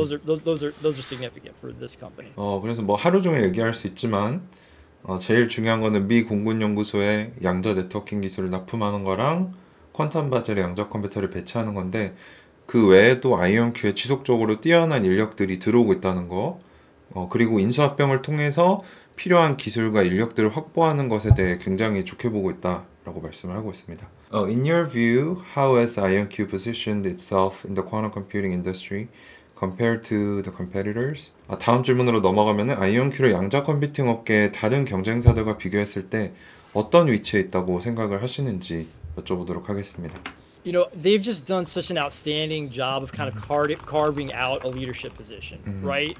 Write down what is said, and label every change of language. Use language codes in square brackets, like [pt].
[en] Those are significant for this company. [ko] 그래서 뭐 하루 종일 얘기할 수 있지만 제일 중요한 거는 미 공군연구소의 양자 네트워킹 기술을 납품하는 거랑 퀀텀 바젤의 양자 컴퓨터를 배치하는 건데 그 외에도 아이온큐에 지속적으로 뛰어난 인력들이 들어오고 있다는 거, 그리고 인수합병을 통해서 필요한 기술과 인력들을 확보하는 것에 대해 굉장히 좋게 보고 있다 라고 말씀을 하고 있습니다. [en] In your view, how has IonQ positioned itself in the quantum computing industry compared to the competitors? [ko] 다음 질문으로 넘어가면은 IonQ를 양자 컴퓨팅 업계의 다른 경쟁사들과 비교했을 때 어떤 위치에 있다고 생각을 하시는지 여쭤보도록 하겠습니다. [en] You know, they've just done such an outstanding job of kind of carving out a leadership position, right?